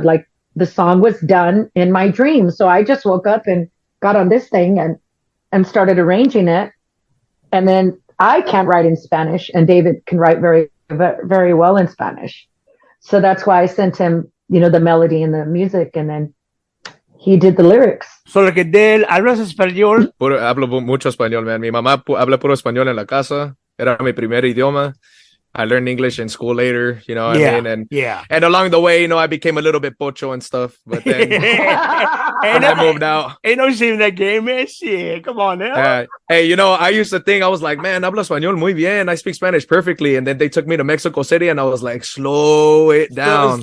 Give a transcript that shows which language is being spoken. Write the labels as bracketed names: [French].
[English] Like, the song was done in my dream. So I just woke up and got on this thing and started arranging it. And then I can't write in Spanish, and David can write very, very well in Spanish. So that's why I sent him, the melody and the music, and then he did the lyrics. [Spanish] So lo que de él, ¿hablas español? Hablo mucho español, man. Mi mamá habla puro español en la casa. Era mi primer idioma. [English] I learned English in school later, you know what I mean? Yeah. And along the way, you know, I became a little bit pocho and stuff, but then and I moved out. Ain't no shame in that game, man. Shit, come on now. Hey, you know, I used to think, I was like, man, [Spanish] hablo español muy bien. [English] I speak Spanish perfectly. And then they took me to Mexico City and I was like, slow it down.